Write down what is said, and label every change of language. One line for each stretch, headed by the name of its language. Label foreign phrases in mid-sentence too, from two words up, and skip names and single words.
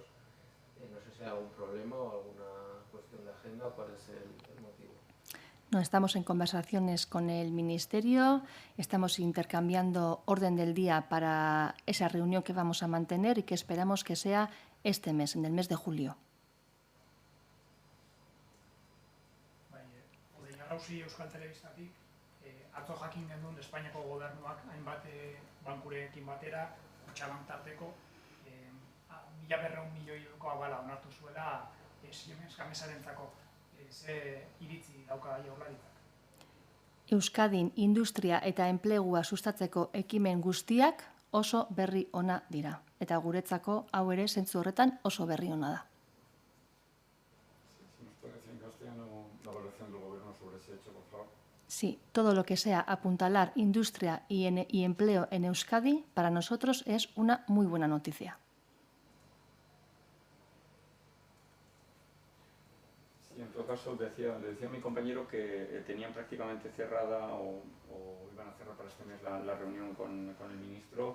Spanish: No sé si hay algún problema o alguna cuestión de agenda o cuál es el motivo. No, estamos en conversaciones con el Ministerio, estamos intercambiando orden del día para esa reunión que vamos a mantener y que esperamos que sea este mes, en el mes de julio.
Basque: Odei Euskal Telebistatik, atzo jakin genuen Espainiako gobernuak hainbat bankurekin batera, Kutxabank tarteko, 1.200 milioiko abala onartu zuela Siemens Gamesarentzako. Ze iritzi dauka Jaurlaritzak? Euskadin industria eta enplegua sustatzeko ekimen guztiak oso berri ona dira. Eta guretzako hau ere zentzu horretan oso berri ona da.
Spanish: Si nos puede decir en castellano la valoración del Gobierno sobre ese hecho, por favor. Sí, todo lo que sea apuntalar industria y empleo en Euskadi, para nosotros es una muy buena noticia. Sí, en todo caso, le decía a mi compañero que tenían prácticamente cerrada o iban a cerrar para este mes la reunión con el ministro.